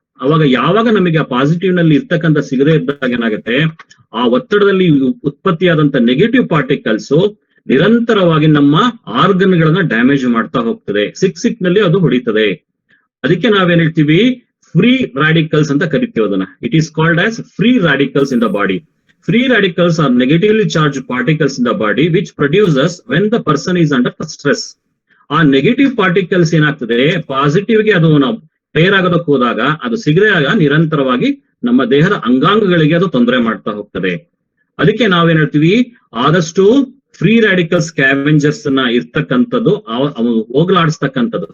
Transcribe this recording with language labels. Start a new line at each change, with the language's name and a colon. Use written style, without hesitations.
Kannada: ಅವಾಗ ಯಾವಾಗ ನಮಗೆ ಆ ಪಾಸಿಟಿವ್ ನಲ್ಲಿ ಇರ್ತಕ್ಕಂಥ ಸಿಗದೆ ಇದ್ದಾಗ ಏನಾಗುತ್ತೆ, ಆ ಒತ್ತಡದಲ್ಲಿ ಉತ್ಪತ್ತಿಯಾದಂತ ನೆಗೆಟಿವ್ ಪಾರ್ಟಿಕಲ್ಸ್ ನಿರಂತರವಾಗಿ ನಮ್ಮ ಆರ್ಗನ್ ಗಳನ್ನ ಡ್ಯಾಮೇಜ್ ಮಾಡ್ತಾ ಹೋಗ್ತದೆ. ಸಿಕ್ ನಲ್ಲಿ ಅದು ಹೊಡಿತದೆ. ಅದಕ್ಕೆ ನಾವೇನ್ ಹೇಳ್ತೀವಿ, ಫ್ರೀ ರಾಡಿಕಲ್ಸ್ ಅಂತ ಕರಿತೀವಿ ಅದನ್ನ.
English: It is called as free radicals in the body. Free radicals are negatively charged particles in the body which produces when the person is under stress.
Kannada: ಆ ನೆಗೆಟಿವ್ ಪಾರ್ಟಿಕಲ್ಸ್ ಏನಾಗ್ತದೆ, ಪಾಸಿಟಿವ್ ಗೆ ಅದು ನಾವು peer ಆಗೋದಕ್ಕೆ ಹೋದಾಗ ಅದು ಸಿಗದೆ ಆಗ ನಿರಂತರವಾಗಿ ನಮ್ಮ ದೇಹದ ಅಂಗಾಂಗಗಳಿಗೆ ಅದು ತೊಂದರೆ ಮಾಡ್ತಾ ಹೋಗ್ತದೆ. ಅದಕ್ಕೆ ನಾವೇನ್ ಹೇಳ್ತೀವಿ, ಆದಷ್ಟು ಫ್ರೀ ರಾಡಿಕಲ್ ಸ್ಕ್ಯಾವೆಂಜರ್ಸ್ ಅನ್ನ ಇರ್ತಕ್ಕಂಥದ್ದು, ಹೋಗ್ಲಾಡಿಸ್ತಕ್ಕಂಥದ್ದು.